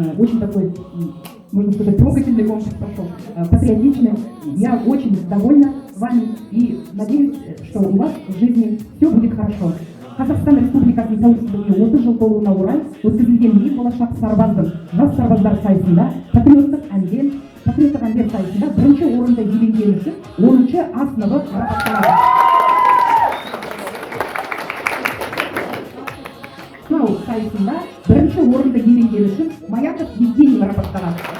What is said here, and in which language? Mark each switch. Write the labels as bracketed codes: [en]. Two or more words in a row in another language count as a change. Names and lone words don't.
[ru] Очень такой можно сказать, трогательный конкурс прошел, патриотичный. Я очень довольна вами и надеюсь, что у вас в жизни все будет хорошо. [kk] Қазақстан Республикасының тәуелсіздігіне 30 жыл толуына орай өткізілген ел болашақ сарбаздың жас сарбаздар сайысында патриоттық әндер сайысында бірінші орынды иеленгені үшін 10-шы А сыныбы марапатталады. Сынау сайысында бірінші орынды иеленгені үшін Маяков Евгений марапатталады.